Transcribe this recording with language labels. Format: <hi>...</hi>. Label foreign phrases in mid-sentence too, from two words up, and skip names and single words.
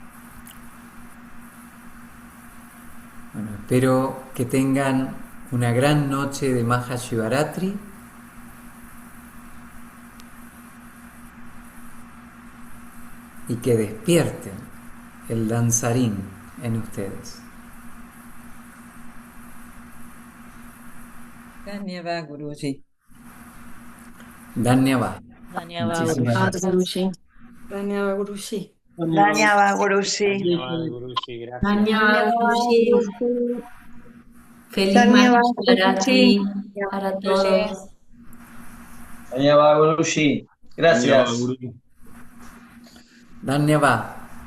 <es>Bueno, espero que tengan una gran noche de Mahashivaratri y que despierten el danzarín en ustedes.</es> <hi>धन्यवाद गुरुजी. Dhanyavad.</hi> <es>Muchísimas gracias.</es> <hi>Guruji. धन्यवाद गुरुजी. धन्यवाद गुरुजी. धन्यवाद, गुरुजी, gracias. धन्यवाद गुरुजी. Feliz Dhanyavad Mahashivaratri Guruji.</hi> <es>para todos.</es> <hi>धन्यवाद गुरुजी. Gracias. Dhanyavad.</hi>